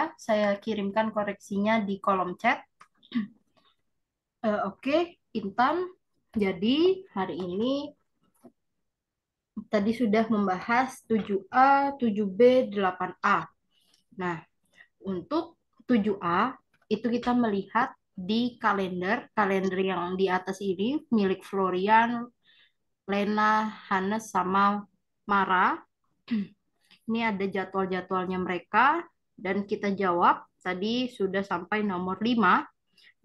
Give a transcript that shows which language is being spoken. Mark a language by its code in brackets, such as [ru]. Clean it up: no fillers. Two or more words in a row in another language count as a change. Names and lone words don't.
[id] Saya kirimkan koreksinya di kolom chat. Oke, Intan. Jadi hari ini tadi sudah membahas 7A, 7B, 8A. Nah, untuk 7A itu kita melihat di kalender yang di atas ini milik Florian, Lena, Hannes, sama Mara. Ini ada jadwal-jadwalnya mereka dan kita jawab tadi sudah sampai nomor 5.